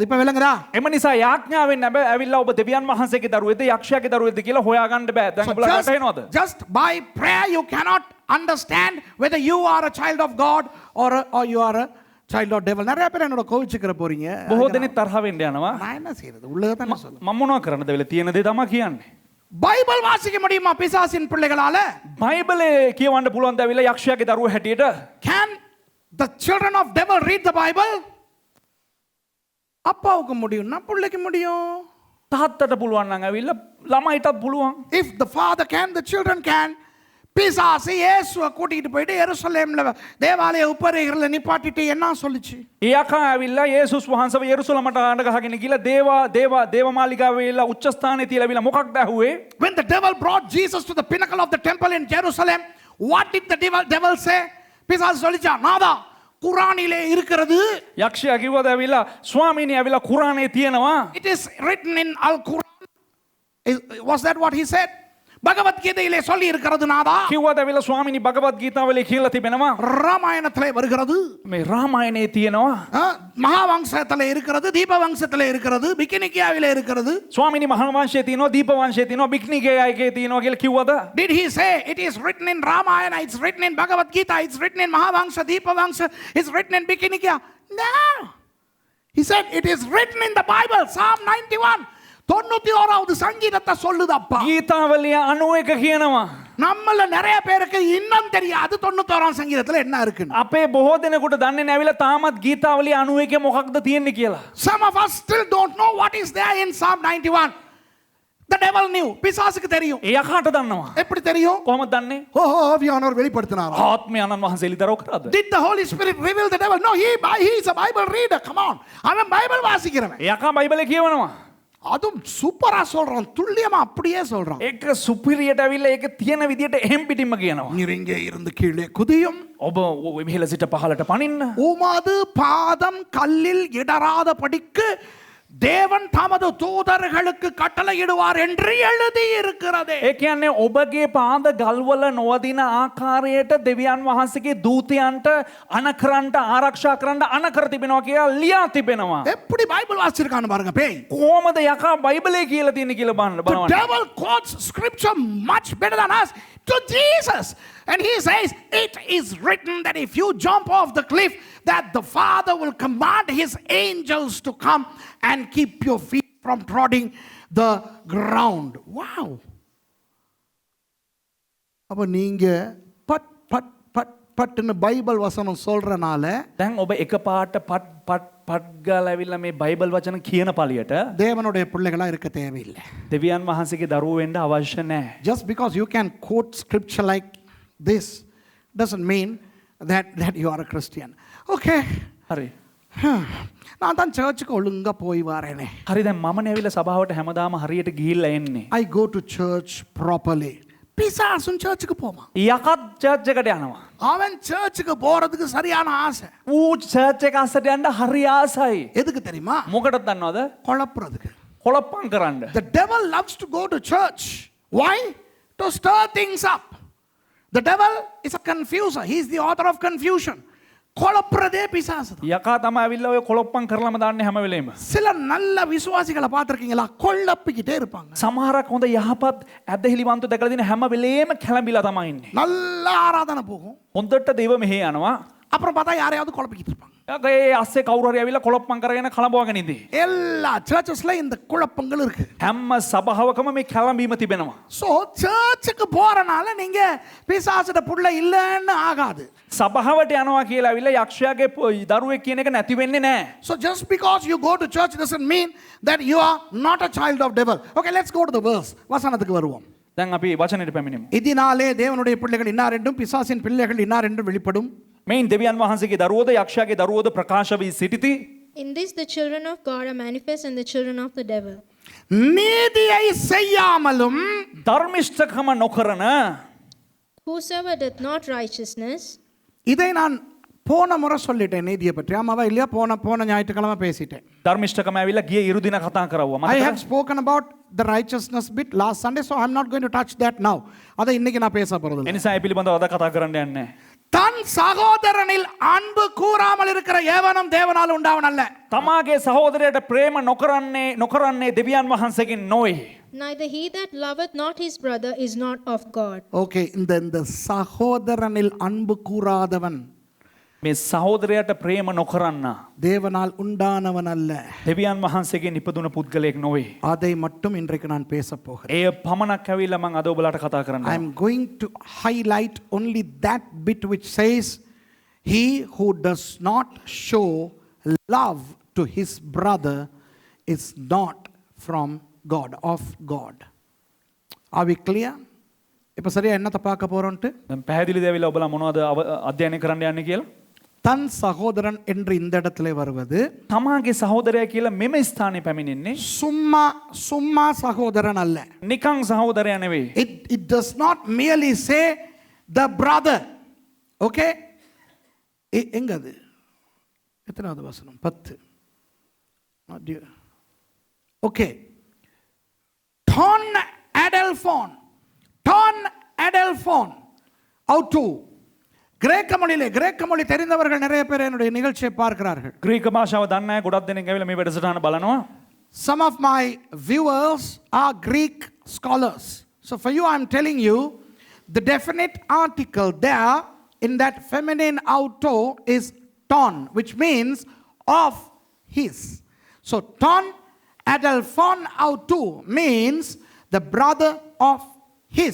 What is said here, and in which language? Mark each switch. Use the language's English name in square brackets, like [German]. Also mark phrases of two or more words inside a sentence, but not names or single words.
[Tamil] இப்ப விளங்குதா? [Sinhala] එම නිසා යාඥාවෙන් ඇවිල්ලා ඔබ දෙවියන් වහන්සේගේ දරුවෙක්ද යක්ෂයාගේ දරුවෙක්ද කියලා හොයාගන්න බෑ. දැන් ඔබලා වැටහෙනවද? [English] just by prayer you cannot understand whether you are a child of God or you are a child of devil. [Tamil] நிறைய பேர் என்னோட கோவிச்சுக்கிற போறீங்க. [Sinhala] බොහෝ දෙනෙක් තරහ වෙන්න යනවා. [Tamil] நான் என்ன செய்யறது? உள்ளதான் சொல்லுங்க. [Sinhala] මම මොනවා කරන්නද වෙලා තියෙන දේ තමයි කියන්නේ. [Tamil] பைபிள் வாசிக்க முடியுமா பிசாசின் பிள்ளைகளால? [Sinhala] බයිබලේ කියවන්න පුළුවන් ද ඇවිල්ලා යක්ෂයාගේ දරුවෝ හැටියට? [English] Can the children of devil read the Bible? [Tamil] அப்பாவுக்கு முடியும்னா பிள்ளைக்கு முடியும். [Sinhala] තාත්තට පුළුවන් නම් ඇවිල්ලා ළමයිටත් පුළුවන්. [English] If the father can, the children can. [Tamil] பிசாசு இயேசுவை கூட்டிட்டு போயிட்டு எருசலேம்ல தேவாலய உப்பரிகள்ல நிப்பாட்டிட்டு என்ன சொல்லுச்சு? [Sinhala] ඒ යකා ඇවිල්ලා යේසුස් වහන්සේව යෙරුසලමට ආඬ ගහගෙන ගිහලා දේවමාලිගාවේ ඉල්ලා උච්ච ස්ථානයේ තියලා ඇවිල්ලා මොකක්ද ඇහුවේ? [English] When the devil brought Jesus to the pinnacle of the temple in Jerusalem, what did the devil say? பிசாசு சொல்லிச்சா, நாதா குரானிலே இருக்கிறது. යක්ෂයා කිව්වද ඇවිල්ලා ස්වාමීනි ඇවිල්ලා කුරානේ තියෙනවා. It is written in Al-Quran. Was that what he said? [Tamil] பகவத்கீதையிலே சொல்லி இருக்கிறது நாதா. [Sinhala] කිව්වද ඇවිල්ලා ස්වාමීනි භගවත් ගීතාවලේ කියලා තිබෙනවා. [Tamil] ராமாயணத்திலே வருகிறது. [Sinhala] මේ රාමායනේ තියෙනවා. [Tamil] மகாவம்சத்திலே இருக்கிறது, தீபவம்சத்திலே இருக்கிறது, பிகினிகியாவிலே இருக்கிறது. [Sinhala] ස්වාමීනි මහා වංශයේ තියෙනවා, දීප වංශයේ තියෙනවා, බික්නිගේයගේ තියෙනවා කියලා කිව්වද? [English] Did he say it is written in Ramayana, it's written in Bhagavad Gita, it's written in Mahavamsa, Deepavamsa, it's written in Bikinikia? No. He said it is written in the Bible, Psalm 91. [Tamil] 91வது சங்கீதத்தை சொல்லுதப்பா. [Sinhala] ගීතාවලිය 91 කියනවා. [Tamil] நம்மள நிறைய பேருக்கு இன்னும் தெரியாது 91ஆம் சங்கீதத்துல என்ன இருக்குன்னு. [Sinhala] අපේ බොහෝ දෙනෙකුට දන්නේ නැවිලා තාමත් ගීතාවලිය 91 මොකක්ද තියෙන්නේ කියලා. [English] Some of us still don't know what is there in Psalm 91. The devil knew. [Tamil] பிசாசுக்கு தெரியும். [Sinhala] ඒ යකාට දන්නවා. [Tamil] எப்படி தெரியும்? [Sinhala] කොහොමද දන්නේ? [Tamil] ஆவியானவர் வெளிப்படுத்தினாரா? [Sinhala] ආත්මය අනන් වහන්සේ එළිදරව් කරාද? [English] Did the Holy Spirit reveal the devil? No, he is a Bible reader. Come on. [Tamil] அவன் பைபிள் வாசிக்கிறவன். [Sinhala] ඒ යකා බයිබලේ කියවනවා. [Tamil] அதுவும் சூப்பரா சொல்றான், துல்லியமா அப்படியே சொல்றான். [Sinhala] ඒක සුපිරියට ඇවිල්ලා ඒක තියෙන විදියට එහෙම් පිටින්ම කියනවා. [Tamil] நீர் இங்கே இருந்து கீழே குதியும், [Sinhala] ඔබ මෙහෙල සිට පහළට පනින්න. [Tamil] உமது பாதம் கல்லில் இடராத படிக்கு தேவன் தமது தூதர்களுக்கு கட்டளையிடுவார் என்று எழுதி இருக்கிறதே. [Sinhala] ඒ කියන්නේ ඔබගේ පාද ගල්වල නොවදින ආකාරයට දෙවියන් වහන්සේගේ දූතයන්ට අනකරන්ට ආරක්ෂා කරන්න අනකර තිබෙනවා කියලා ලියා තිබෙනවා. [Tamil] எப்படி பைபிள் வாசிச்சிருக்கான்னு பாருங்க பேய். [Sinhala] කොහොමද යකා බයිබලේ කියලා තියෙන්නේ කියලා [English] The [Sinhala] බලන්න. [English] devil quotes scripture much better than us to Jesus. And he says, it is written that if you jump off the cliff, that the Father will command his angels to come and keep your feet from treading the ground. Wow. [Tamil] அப்ப நீங்க பட் பட் பட் பட்னு பைபிள் வசனம் சொல்றனால [Sinhala] දැන් ඔබ එකපාරට පට් ගාලා ඇවිල්ලා මේ බයිබල් වචන කියන පළියට [Tamil] தேவனுடைய பிள்ளைகளா இருக்க தேவையில்லை. [Sinhala] දෙවියන් වහන්සේගේ දරුවෝ වෙන්න අවශ්‍ය නැහැ. [English] Just because you can quote scripture like this doesn't mean that you are a Christian. Okay. [Sinhala] හරි. [Tamil] நான் தான் சர்ச்சுக்கு ஒழுங்கா போய் வரேனே. [Sinhala] හරි දැන් මම නැවිලා සභාවට හැමදාම හරියට ගිහිල්ලා එන්නේ. [English] I go to church properly. [Tamil] பிசாசும் சர்ச்சுக்கு போமா. [Sinhala] යකත් චර්ච් එකට යනවා. [Tamil] அவன் சர்ச்சுக்கு போறதுக்கு சரியான ஆசை. [Sinhala] ඌ චර්ච් එක අස්සට යන්න හරි ආසයි. [Tamil] எதுக்கு தெரியுமா? [Sinhala] මොකටද දන්නවද? [Tamil] குழப்புறதுக்கு. [Sinhala] කොළප්පම් කරන්න. [English] The devil loves to go to church. Why? To stir things up. The devil is a confuser. He is the author of confusion. [Tamil] குழப்புறதே பிசாசு. [Sinhala] යකා තමයි ඇවිල්ලා ඔය කොළප්පම් කරලම දාන්නේ හැම වෙලේම. [Tamil] சில நல்ல விசுவாசிகளை பார்த்திருக்கீங்களா? கொள்ளப்பிக்கிட்டே இருப்பாங்க. [Sinhala] සමහරක් හොඳ යහපත් ඇදහිලිවන්ත දැකලා දින හැම වෙලේම කැළඹිලා තමයි ඉන්නේ. [Tamil] நல்ல ஆராதனை போகும். [Sinhala] හොඳට දේව මෙහෙ යනවා. [Tamil] அப்புறம் பார்த்தா யாரையாவது குழப்பிக்கிட்டு இருப்பாங்க. [Sinhala] ඒ අස්සේ කවුරු හරි ඇවිල්ලා කොලොප්පම් කරගෙන කලඹවගෙන ඉඳී. [Tamil] எல்லா சர்ச்சஸ்ல இந்த குழப்பங்கள் இருக்கு. [Sinhala] හැම සභාවකම මේ කැළඹීම තිබෙනවා. [Tamil] ஸோ சர்ச்சுக்கு போறனால நீங்க பிசாசுட புள்ள இல்லைன்னு ஆகாது. [Sinhala] සභාවට යනවා කියලා ඇවිල්ලා යක්ෂයාගේ දරුවෙක් කියන එක නැති වෙන්නේ නැහැ. [English] So just because you go to church doesn't mean that you are not a child of devil. Okay, let's go to the verse. [Tamil] வசனத்துக்கு வருவோம். [Sinhala] දැන් අපි වචනෙට පැමිණෙමු. [Tamil] இதனாலே தேவனுடைய பிள்ளைகள் இன்னார் என்றும் பிசாசின் பிள்ளைகள் இன்னார் என்றும் வெளிப்படும். [Sinhala] මෙයින් දෙවියන් වහන්සේගේ දරුවෝද යක්ෂයාගේ දරුවෝද ප්‍රකාශ වී සිටිති. [English] In this the children of God are manifest and the children of the devil. [Tamil] நீதியை செய்யாமலும் [Sinhala] ධර්මිෂ්ඨකම නොකරන [English] Whosoever doth not righteousness, [Tamil] இதை நான் போன முறை சொல்லிட்டேன் நீதியை பற்றி. ஆமாவா இல்லையா? போன ஞாயிற்றுக்கிழமை பேசிட்டேன். [Sinhala] ධර්මිෂ්ඨකම ඇවිල්ලා ගිය ඉරු දින කතා කරවුවා. [English] I [Sinhala] මතකද? [English] have spoken about the righteousness bit last Sunday, so I'm not going to touch that now. [Tamil] அதை இன்னைக்கு நான் பேச போறது இல்லை. [Sinhala] එනිසා ඒ පිළිබඳව අද කතා කරන්න යන්නේ නැහැ. [Tamil] தன் சகோதரனில் அன்பு கூறாமல் இருக்கிற ஏவனும் தேவனால் உண்டாவன் அல்ல. [Sinhala] තමාගේ සහෝදරයට ප්‍රේම නොකරන්නේ දෙවියන් වහන්සේගෙන් නොවේ. [English] neither he that loveth not his brother is not of God. [Tamil] ஓகே, இந்த சகோதரனில் அன்பு கூறாதவன் [Sinhala] මේ සහෝදරයට ප්‍රේම නොකරන්න [Tamil] தேவனால் உண்டானவன் அல்ல. [Sinhala] දෙවියන් වහන්සේගෙන් ඉපදුන පුද්ගලයෙක් නොවේ. [Tamil] அதை மட்டும் இன்றைக்கு நான் பேச போகிறேன். [Sinhala] ඒ පමණක් ඇවිල්ලා මම අද ඔබලාට කතා කරන්න. [English] I am going to highlight only that bit which says he who does not show love to his brother is not from God, of God. Are we clear? [Tamil] இப்ப சரியா என்னத்தை பார்க்க போறோம்ட்டு? [Sinhala] දැන් පැහැදිලිද ඇවිල්ලා ඔබලා මොනවද අධ්‍යයනය කරන්න යන්නේ කියලා? [Tamil] தன் சகோதரன் என்று இந்த இடத்துல வருவது [Sinhala] තමාගේ සහෝදරයා කියලා මෙම ස්ථානයේ පැමිණෙන්නේ [Tamil] சும்மா சகோதரன் அல்ல. [Sinhala] නිකං සහෝදරයා නෙවෙයි. [English] It does not merely say the brother. [Tamil] Okay? எங்க அது? எத்தனாவது வசனம்? 10. [English] Okay. [Greek] Ton Adelphon. [English] How to? [Tamil] கிரேக்க மொழி தெரிந்தவர்கள் நிறைய பேர் என்னுடைய நிகழ்ச்சியை பார்க்கிறார்கள். [Sinhala] ග්‍රීක භාෂාව දන්නේ නැහැ ගොඩක් දෙනෙක් ඇවිල්ලා මේ වැඩසටහන බලනවා. [English] Some of my viewers are Greek scholars. So for you I'm telling you the definite article there in that feminine auto is ton, which means of his. So [Greek] ton Adelphon auto [English] means the brother of his.